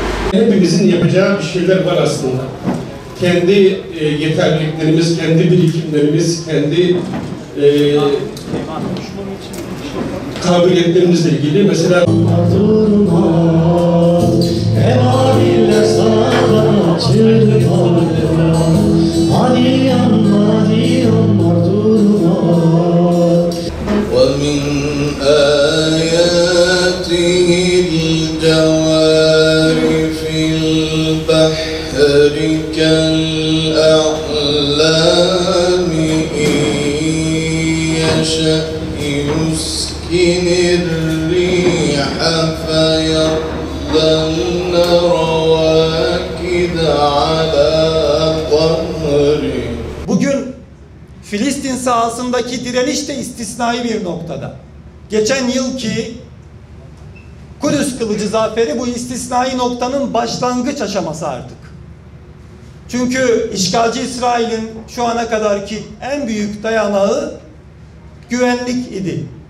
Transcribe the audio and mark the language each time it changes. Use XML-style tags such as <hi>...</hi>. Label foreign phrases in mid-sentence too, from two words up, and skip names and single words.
<tr>Hepimizin yapacağı bir şeyler var aslında. Kendi yeterliliklerimiz, kendi birikimlerimiz, kendi kabiliyetlerimizle ilgili mesela</tr> <ar>ومن آياته الجوار في البحر كالأعلام إن يشأ يسكن الريح فيظللن رواكد على ظهره.</ar> <tr>Bugün Filistin sahasındaki direniş de istisnai bir noktada. Geçen yılki Kudüs Kılıcı zaferi bu istisnai noktanın başlangıç aşaması artık. Çünkü işgalci İsrail'in şu ana kadarki en büyük dayanağı güvenlik idi.</tr>